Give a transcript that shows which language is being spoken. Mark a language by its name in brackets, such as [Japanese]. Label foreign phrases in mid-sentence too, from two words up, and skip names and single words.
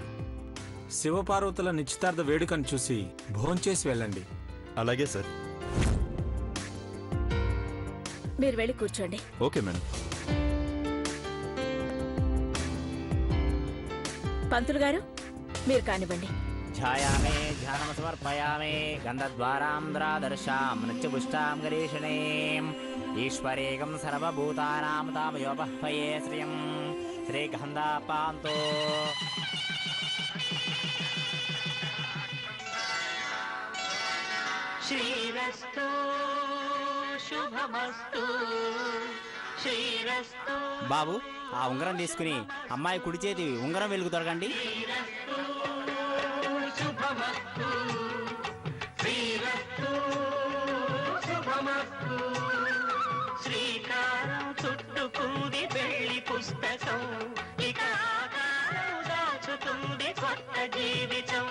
[Telugu] శివపార్వతుల నిశ్చితార్థ వేడుకను చూసి భోంచేసి వెళ్ళండి. అలాగే సార్. మీరు వెళ్ళి కూర్చోండి. [English] okay madam. [Telugu] పంతులు గారు, మీరు కానివ్వండి. [Sanskrit] ध्यायामे ध्यानं समर्पयामे गन्धद्वारान्द्रादर्शां नृत्यपुष्टां गरीषिणीम् ईश्वरेकं सर्वभूतानां तामयोपह्वये श्रियं श्रीगन्धापान्तो श्रीरस्तु शुभमस्तु श्रीरस्तु. [Telugu] బాబు, ఆ ఉంగరం తీసుకుని అమ్మాయి కుడి చేతి ఉంగరం వెలుగు తొడగండి. [Sanskrit] శుభమస్తు శ్రీరస్తు శుభమస్తు. [Telugu] శ్రీకారం చుట్టుకుంది పెళ్లి పుస్తకం, ఇక ఆకారం దాచుతుంది కొత్త జీవితం.